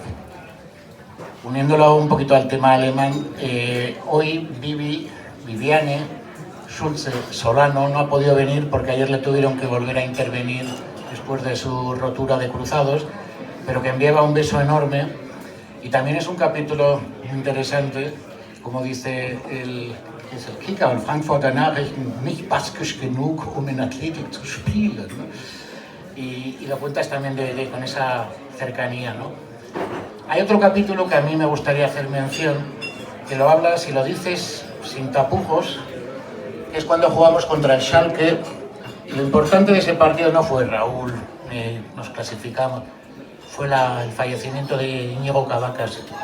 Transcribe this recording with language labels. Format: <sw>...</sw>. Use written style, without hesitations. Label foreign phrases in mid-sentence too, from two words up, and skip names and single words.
<es>Uniéndolo un poquito al tema alemán, hoy Viviane Schulze Solano no ha podido venir porque ayer le tuvieron que volver a intervenir después de su rotura de cruzados, pero que enviaba un beso enorme. Y también es un capítulo interesante, como dice el Kicker, el Frankfurter Nachrichten,</es> <de>nicht baskisch genug, in Athletic zu spielen,</de> <es>¿no? Y lo cuentas también con esa cercanía, ¿no? Hay otro capítulo que a mí me gustaría hacer mención, que lo hablas y lo dices sin tapujos, que es cuando jugamos contra el Schalke. Y lo importante de ese partido no fue Raúl, nos clasificamos, fue el fallecimiento de Íñigo Cabacas.</es>